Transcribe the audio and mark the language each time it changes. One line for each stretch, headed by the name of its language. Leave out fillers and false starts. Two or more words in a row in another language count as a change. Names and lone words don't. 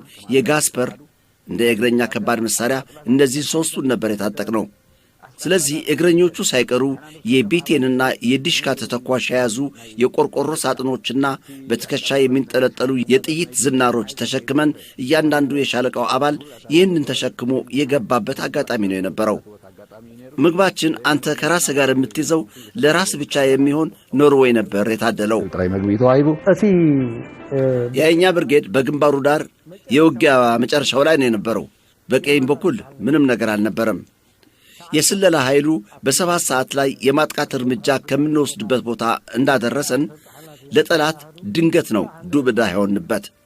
Amharic: የጋስፐር እንደ እግረኛ ከባድ መሳሪያ እነዚህ ሶስቱን ነበር የታጠቅነው። ስለዚህ እግረኞቹ ሳይቀሩ የቢቴንና የዲሽካ ተተኳሽ የያዙ የቆርቆሮ ሳጥኖችና በትከሻ የሚንጠለጠሉ የጥይት ዝናሮች ተሸክመን እያንዳንዱ የሻለቃው አባል ይህንን ተሸክሞ የገባበት አጋጣሚ ነው የነበረው። ምግባችን አንተ ከራስ ጋር የምትይዘው ለራስ ብቻ የሚሆን ኖርዌይ ነበር የታደለው።
Tigrinya: ጥራይ ምግቢ ተዋይቡ እቲ
Amharic: የኛ ብርጌድ በግንባሩ ዳር የውጊያ መጨረሻው ላይ ነው የነበረው። በቀኝ በኩል ምንም ነገር አልነበረም። የስለላ ኃይሉ በ7 ሰዓት ላይ የማጥቃት እርምጃ ከምንወስድበት ቦታ እንዳደረሰን ለጠላት ድንገት ነው ዱብዳ ሆንበት።